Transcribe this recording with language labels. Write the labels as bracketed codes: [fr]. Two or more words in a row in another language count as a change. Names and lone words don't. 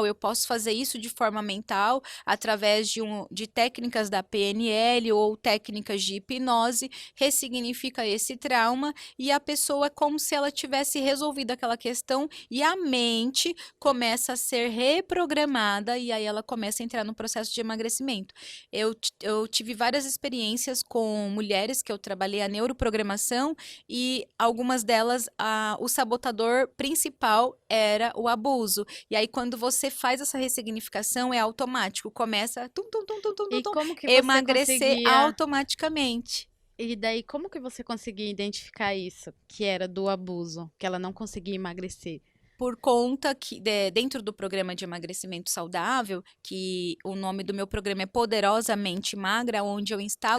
[pt] Eu posso fazer isso de forma mental, através de técnicas da PNL ou técnicas de hipnose, ressignifica esse trauma e a pessoa é como se ela tivesse resolvido aquela questão e a mente começa a ser reprogramada e aí ela começa a entrar no processo de emagrecimento. Eu tive várias experiências com mulheres que eu trabalhei a neuroprogramação e algumas delas, o sabotador principal era o abuso. E aí, quando você faz essa ressignificação, é automático. Começa tum, tum, tum, tum, tum, tum, E tum, como que você emagrecer conseguia. automaticamente. E daí, como que você conseguia identificar isso? Que era do abuso, que ela não conseguia emagrecer? Por conta que, dentro do programa de emagrecimento saudável, que o nome do meu programa é Poderosamente Magra, onde eu instalo